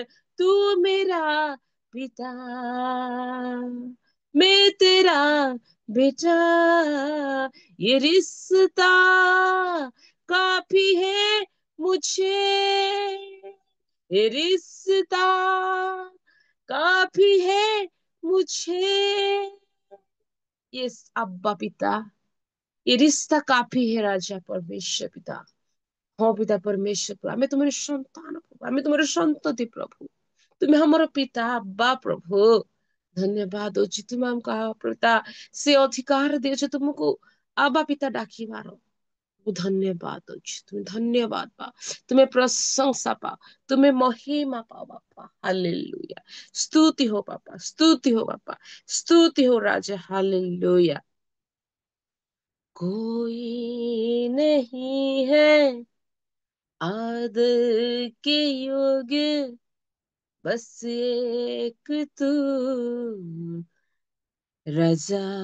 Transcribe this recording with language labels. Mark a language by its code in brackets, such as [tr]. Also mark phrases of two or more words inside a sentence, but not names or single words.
[hi] तू मेरा पिता, मैं तेरा बेटा, ये रिश्ता काफी है मुझे। ये रिश्ता काफी है मुझे। ये अब्बा पिता, ये रिश्ता काफी है राजा परमेश्वर पिता। [or] ହଁ ପିତା ପରମେଶ୍ୱର ପ୍ରଭୁ, ଆମେ ତୁମର ସନ୍ତାନ ପ୍ରଭୁ, ଆମେ ତୁମର ସନ୍ତତି ପ୍ରଭୁ। ତୁମେ ଆମର ପିତା ଆବ୍ବା ପ୍ରଭୁ। ଧନ୍ୟବାଦ ଦଉଛି ତୁମେ ଆମକୁ ପିତା ସେ ଅଧିକାର ଦେଇଛ ତୁମକୁ ଆବା ପିତା ଡାକିବାର। ଧନ୍ୟବାଦ ଦଉଛି, ତୁମେ ଧନ୍ୟବାଦ ପା, ତୁମେ ପ୍ରଶଂସା ପା, ତୁମେ ମହିମା ପାଅ ବାପା। ହାଲେଲୁୟା। [hi] स्तुति हो पापा, स्तुति हो पापा, स्तुति हो राजा। हालेलुया। कोई नहीं है आदर के योग्य, बस एक तू रजा।